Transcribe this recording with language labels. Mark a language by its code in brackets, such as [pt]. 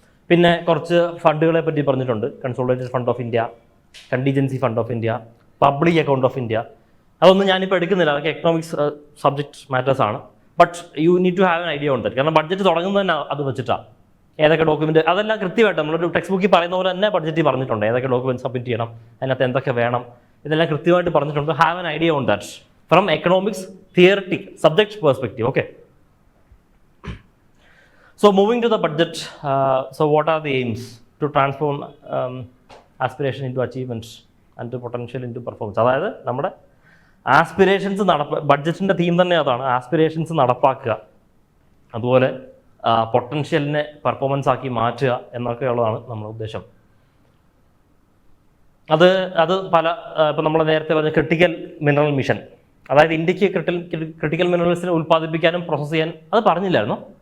[ml] പിന്നെ കുറച്ച് ഫണ്ടുകളെ പറ്റി പറഞ്ഞിട്ടുണ്ട്. Consolidated fund of India, contingency fund of India, public account of India. അതൊന്നും ഞാനിപ്പോൾ എടുക്കുന്നില്ല, അതൊക്കെ എക്കണോമിക്സ് സബ്ജക്റ്റ് മാറ്റേഴ്സ് ആണ്. [en] but you need to have an idea [ml] ഉണ്ട്. കാരണം ബഡ്ജറ്റ് തുടങ്ങുന്നത് തന്നെ അത് വെച്ചിട്ടാണ്. ഏതൊക്കെ ഡോക്യുമെൻറ്റ് അതെല്ലാം കൃത്യമായിട്ട് നമ്മളൊരു ടെക്സ്റ്റ് ബുക്കിൽ പറയുന്ന പോലെ തന്നെ ബഡ്ജറ്റിൽ പറഞ്ഞിട്ടുണ്ട്. ഏതൊക്കെ ഡോക്യുമെൻറ്റ് സബ്മിറ്റ് ചെയ്യണം, അതിനകത്ത് എന്തൊക്കെ വേണം, ഇതെല്ലാം കൃത്യമായിട്ട് പറഞ്ഞിട്ടുണ്ട്. [en] Have an idea on that from economics theoretic subject perspective, okay. So moving to the budget, so what are the aims? To transform aspiration into achievements and to potential into performance. [ml] അതായത് നമ്മുടെ aspirations ബഡ്ജറ്റിൻ്റെ theme തന്നെ അതാണ്, aspirations നടപ്പാക്കുക, അതുപോലെ പൊട്ടൻഷ്യലിനെ performance ആക്കി മാറ്റുക എന്നൊക്കെയുള്ളതാണ് നമ്മുടെ ഉദ്ദേശം. അത് പല ഇപ്പം നമ്മൾ നേരത്തെ പറഞ്ഞ ക്രിട്ടിക്കൽ മിനറൽ മിഷൻ, അതായത് ഇന്ത്യക്ക് ക്രിട്ടിക്കൽ മിനറൽസിനെ ഉൽപ്പാദിപ്പിക്കാനും പ്രോസസ്സ് ചെയ്യാനും, അത് പറഞ്ഞില്ലായിരുന്നോ?